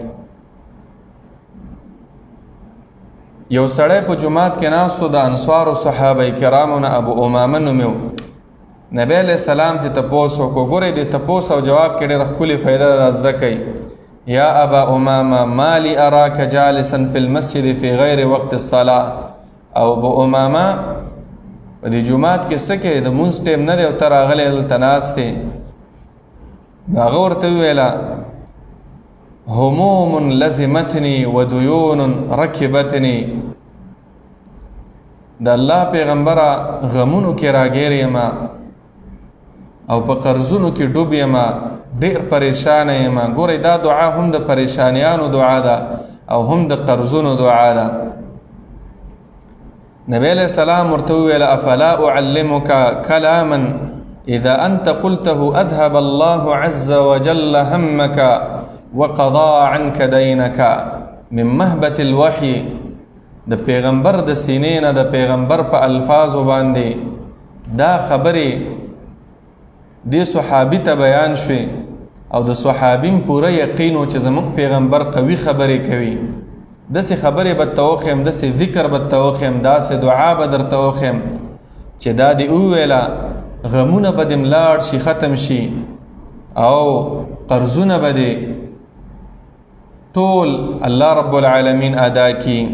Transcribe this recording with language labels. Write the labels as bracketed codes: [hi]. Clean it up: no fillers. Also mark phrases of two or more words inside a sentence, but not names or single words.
[ps] یو سړی په جماعت کې ناستو د انصارو صحابه کرامو نه ابو امامه نومې و. نبی علیه السلام ته تپوس وکړو. ګورئ د تپوس او جواب کې ډېره ښکلې فایده ده زده کوئ. [ar] یا ابا امامه ما لی اراک جالسا فی المسجد فی غیر وقت الصلاة. [ps] او ابو امامه په دې جماعت کې څه کوې؟ د لمونځ ټیم نه دی او ته راغلی دلته ناست یې. هغه ورته وویله [ar] هموم لزمتنی و دیون رکبتنی. [ps] د الله پیغمبره غمونو کې راګیر یم او په قرضونو کې ډوب یم، ډېر پریشانه یم. ګورئ دا دعا هم د پریشانیانو دعا ده او هم د قرضونو دعا ده. نبی [ar] علیہ السلام [ps] ورته وویل [ar] افلا اعلمک کلاما اذا انت قلته اذهب الله عز وجل همك وقضى عنك دينك من مهبة الوحي. [ps] د پیغمبر د سینې نه د پیغمبر په الفاظو باندې دا خبرې دې صحابي ته بیان شوې او د صحابیم پوره یقین و چې زموږ پیغمبر قوي خبرې کوي. داسې خبرې به ته وښیم، داسې ذکر به ته وښیم، داسې دعا به درته وښیم چې دا دې وویله غمونه به دې ملاړ شي، ختم شي، او قرضونه به دې ټول الله [ar] رب العالمین [ps] ادا کی.